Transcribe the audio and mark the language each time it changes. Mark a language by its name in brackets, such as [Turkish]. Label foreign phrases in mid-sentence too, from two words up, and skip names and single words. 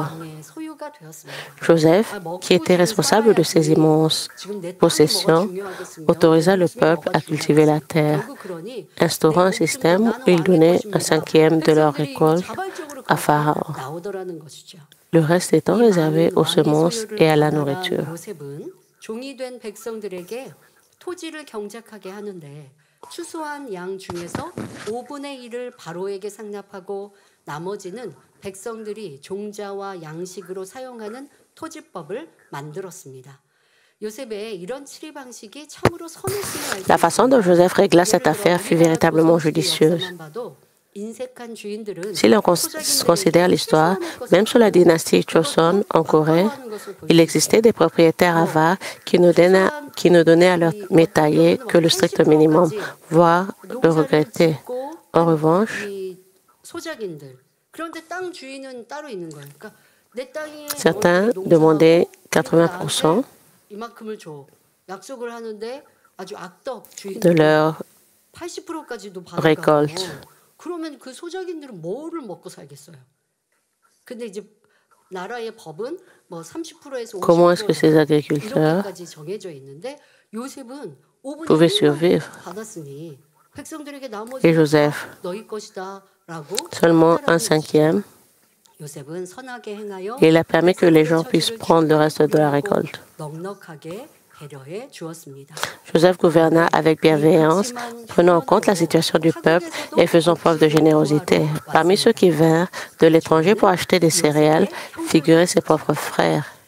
[French] Joseph, qui était responsable de ces immenses possessions, autorisa le peuple à cultiver la terre, instaurant un système où il donnait un 5e de leur récolte à Pharaon, le reste étant réservé aux semences et à la nourriture. [Korean] 종이 된 백성들에게 토지를 경작하게 하는데 추수한 양 중에서 5분의 1을 바로에게 상납하고 나머지는 백성들이 종자와 양식으로 사용하는 토지법을 만들었습니다. 요셉의 이런 치리 방식이 참으로 선했음을 알게 [French] La façon dont Joseph régla cette affaire fut véritablement judicieuse. Si l'on considère l'histoire, même sous la dynastie Joseon en Corée, il existait des propriétaires avares qui ne donnaient à leurs métayers que le strict minimum, voire le regrettaient. En revanche, certains demandaient 80% de leur récolte. [Korean] 그러면 그 소작인들은 뭐를 먹고 살겠어요? 근데 이제 나라의 법은 뭐 30%에서 50% 이렇게까지 정해져 있는데 요셉은 5분의 1만 받았으니 백성들에게 나머지 너희 것이다라고 [French] seulement un 5e. [Korean] 요셉은 선하게 행하여 [French] Il a permis que les gens puissent prendre le reste de la récolte. [Korean] 넉넉하게 [French] Joseph gouverna avec bienveillance, prenant en compte la situation du peuple et faisant preuve de générosité. Parmi ceux qui vinrent de l'étranger pour acheter des céréales, figuraient ses propres frères.